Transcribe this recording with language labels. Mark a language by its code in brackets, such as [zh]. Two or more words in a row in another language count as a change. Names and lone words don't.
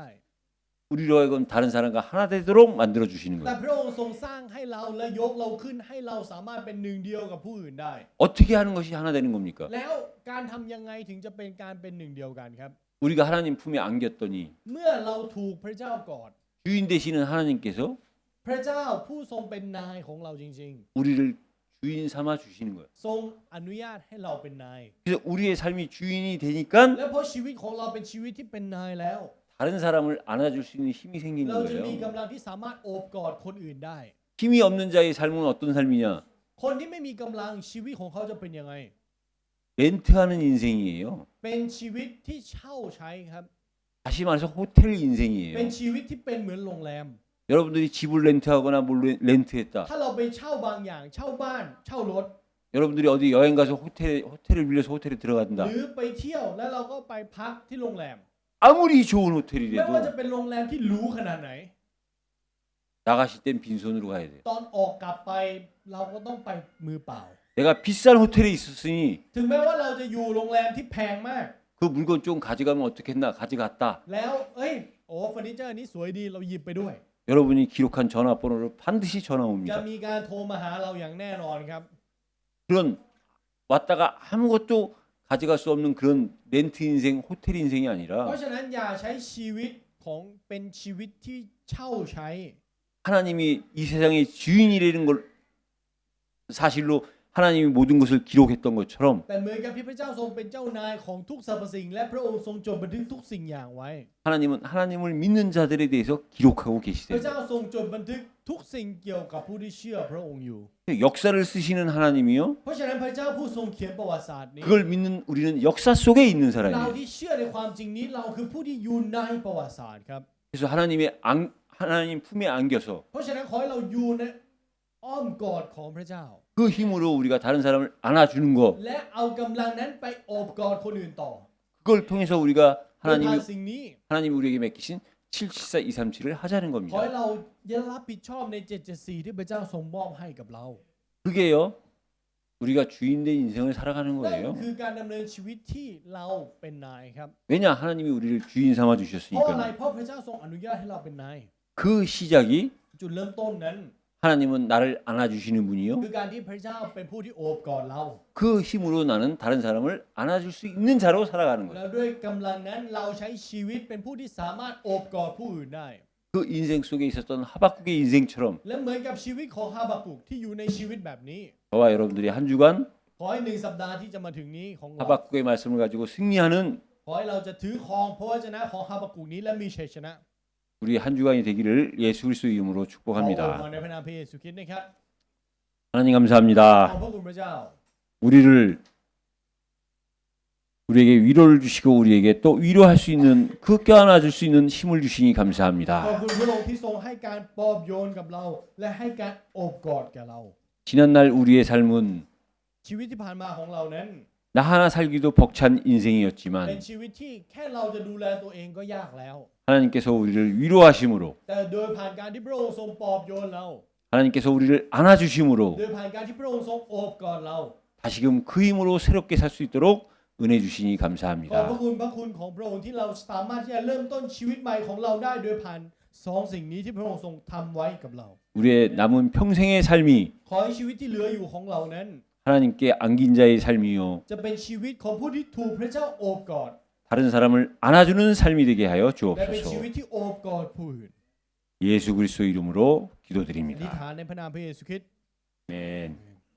[ko] 우리로 하여금 다른 사람과 하나 되도록 만들어 주시는 [th] แต่ [ko] 거예요. [th] พระองค์ทรงสร้างให้เราและยกเราขึ้นให้เราสามารถเป็นหนึ่งเดียวกับผู้อื่นได้ [ko] 어떻게 하는 것이 하나 되는 겁니까? [th] แล้วการทำยังไงถึงจะเป็นการเป็นหนึ่งเดียวกันครับ [ko] 우리가 하나님 품에 안겼더니 [th] เมื่อเราถูกพระเจ้ากอด [ko] 주인 되시는 하나님께서 [th] พระเจ้าผู้ทรงเป็นนายของเราจริง [ko] 우리를 주인 삼아 주시는 거예요. [th] ๆ ทรงอนุญาตให้เราเป็นนาย [ko] 그래서 우리의 삶이 주인이 되니까 [th] และเพราะชีวิตของเราเป็นชีวิตที่เป็นนายแล้ว [ko] 다른 사람을 안아줄 수 있는 힘이 생기는 [th] เราจะมี [ko] 거예요. [th] กำลังที่สามารถโอบกอดคนอื่นได้ [ko] 힘이 없는 자의 삶은 어떤 삶이냐? [th] คนที่ไม่มีกำลังชีวิตของเขาจะเป็นยังไง [ko] 렌트하는 인생이에요. [th] เป็นชีวิตที่เช่าใช้ครับ [ko] 다시 말해서 호텔 [th] เป็น [ko] 인생이에요. [th] ชีวิตที่เป็นเหมือนโรงแรม [ko] 여러분들이 집을 렌트하거나 뭘 렌트했다. [th] ถ้าเราไปเช่าบางอย่าง เช่าบ้าน เช่ารถ [ko] 여러분들이 어디 여행 가서 호텔을 빌려서 호텔에 들어간다. [th] หรือไปเที่ยวแล้วเราก็ไปพักที่โรงแรม [ko] 아무리 좋은 [th] ไม่ว่า [ko] 호텔이라도 [th] จะเป็นโรงแรมที่หรูขนาดไหน [ko] 나가실 땐 빈손으로 가야 돼요. [th] ตอนออกกลับไปเราก็ต้องไปมือเปล่า [ko] 내가 비싼 호텔에 있었으니 [th] ถึงแม้ว่าเราจะอยู่โรงแรมที่แพงมาก [ko] 그 물건 좀 가져가면 어떻겠나 가져갔다. [th] แล้วเอ้ยโอ้เฟอร์นิเจอร์นี้สวยดีเราหยิบไปด้วย [ko] 여러분이 기록한 전화번호를 반드시 전화 [th] จะ [ko] 옵니다. [th] มีการโทรมาหาเราอย่างแน่นอนครับ [ko] 그런 왔다가 아무것도 가져갈 수 없는 그런 렌트 인생, 호텔 인생이 [th] เพ [ko] 아니라 [th] ราะฉะนั้นอย่าใช้ชีวิตของเป็นชีวิตที่เช่าใช้ [ko] 하나님이 이 세상의 주인이라는 걸 사실로 하나님이 모든 것을 기록했던 것처럼 [th] แต่เหมือนกับที่พระเจ้าทรงเป็นเจ้านายของทุกสรรพสิ่งและพระองค์ทรงจดบันทึกทุกสิ่งอย่างไว้ [ko] 하나님은 하나님을 믿는 자들에 대해서 기록하고 [th] พระ [ko] 계시대요. [th] เจ้าทรงจดบันทึกทุกสิ่งเกี่ยวกับผู้ที่เชื่อพระองค์อยู่ [ko] 역사를 쓰시는 하나님이요. [th] เพราะฉะนั้นพระเจ้าผู้ทรงเขียนประวัติศาสตร์นี้ [ko] 그걸 믿는 우리는 역사 속에 있는 [th] เรา [ko] 사람이에요. [th] ที่เชื่อในความจริงนี้เราคือผู้ที่อยู่ในประวัติศาสตร์ครับ [ko] 그래서 하나님 품에 안겨서 [th] เพราะฉะนั้นขอให้เราอยู่ในอ้อมกอดของพระเจ้า [ko] 그 힘으로 우리가 다른 사람을 안아주는 거 [th] และเอากำลังนั้นไปโอบกอดคนอื่นต่อ [ko] 그걸 통해서 우리가 [th] โดยผ่าน [ko] 하나님이 [th] สิ่งนี้ [ko] 하나님이 우리에게 맡기신 774 237을 하자는 [th] ขอ [ko] 겁니다. [th] ให้เรารับผิดชอบใน774ที่พระเจ้าทรงมอบให้กับเรา [ko] 그게요. 우리가 주인된 인생을 살아가는 [th] นั่น [ko] 거예요. [th] คือการดำเนินชีวิตที่เราเป็นนายครับ [ko] 왜냐 하나님이 우리를 주인 삼아 [th] เพราะอะไร [ko] 주셨으니까요. [th] เพราะพระเจ้าทรงอนุญาตให้เราเป็นนาย [ko] 그 시작이 [th] จุดเริ่มต้นนั้น [ko] 하나님은 나를 안아주시는 분이요. [th] คือการที่พระเจ้าเป็นผู้ที่โอบกอดเรา [ko] 그 힘으로 나는 다른 사람을 안아줄 수 있는 자로 살아가는 [th] แล้ [ko] 거예요. [th] วด้วยกำลังนั้นเราใช้ชีวิตเป็นผู้ที่สามารถโอบกอดผู้อื่นได้ [ko] 그 인생 속에 있었던 하박국의 인생처럼 [th] และเหมือนกับชีวิตของฮาบากุกที่อยู่ในชีวิตแบบนี้ [ko] 저와 여러분들이 한 주간 [th] ขอให้1 สัปดาห์ที่จะมาถึงนี้ของเรา [ko] 하박국의 말씀을 가지고 승리하는 [th] ขอให้เราจะถือครองพระวจนะของฮาบากุกนี้และมีชัยชนะ [ko] 우리 한 주간이 되기를 예수 그리스도 이름으로 [th] ขออวยพร [ko] 축복합니다. [th] ในพระนามพระเยซูคริสต์นะครับ [ko] 하나님 [th] ขอบ [ko] 감사합니다. [th] พระคุณพระเจ้า [ko] 우리에게 위로를 주시고 우리에게 또 위로할 수 있는 그 껴안아줄 수 있는 힘을 주시니 [th] ขอบ [ko] 감사합니다. [th] คุณพระองค์ที่ทรงให้การปลอบโยนกับเรา และให้การโอบกอดกับเรา [ko] 지난날 우리의 삶은 [th] ชีวิตที่ผ่านมาของเรานั้น [ko] 나 하나 살기도 벅찬 [th] เป็น [ko] 인생이었지만 [th] ชีวิตที่แค่เราจะดูแลตัวเองก็ยากแล้ว [ko] 하나님께서 우리를 위로하심으로 [th] แต่โดยผ่านการที่พระองค์ทรงปลอบโยนเรา [ko] 하나님께서 우리를 안아주심으로 [th] โดยผ่านการที่พระองค์ทรงโอบกอดเรา [ko] 다시금 그 힘으로 새롭게 살 수 있도록 은혜 주시니 [th] ขอบพระ [ko] 감사합니다. [th] คุณของพระองค์ที่เราสามารถที่จะเริ่มต้นชีวิตใหม่ของเราได้โดยผ่านสองสิ่งนี้ที่พระองค์ทรงทำไว้กับเรา [ko] 우리의 남은 평생의 삶이 [th] ขอให้ชีวิตที่เหลืออยู่ของเรานั้น [ko] 하나님께 안긴 자의 삶이요 [th] จะเป็นชีวิตของผู้ที่ถูกพระเจ้าโอบกอด [ko] 다른 사람을 안아주는 삶이 되게 하여 [th] และเป็นชี [ko] 주옵소서. [th] วิตที่โอบกอดผู้อื่น [ko] 예수 그리스도 이름으로 [th] อธิษ [ko] 기도드립니다. [th] ฐานในพระนามพระเยซูคริสต์ [ko] 아멘.